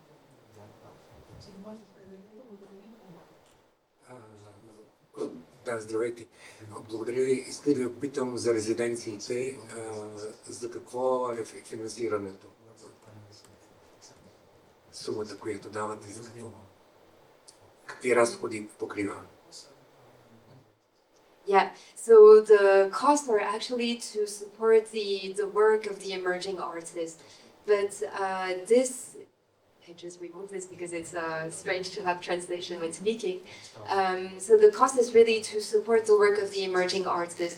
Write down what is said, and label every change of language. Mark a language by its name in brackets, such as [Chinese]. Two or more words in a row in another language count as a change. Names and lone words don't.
[Bulgarian] Да, здравейте. Благодаря ви. Искам да ви питам за резиденциите. За какво е финансирането? Сумата, която давате, за какви разходи покрива? [English] Yeah, so the costs are actually to support the work of the emerging artists. But I just remove this because it's strange to have translation when speaking. So the cost is really to support the work of the emerging artists.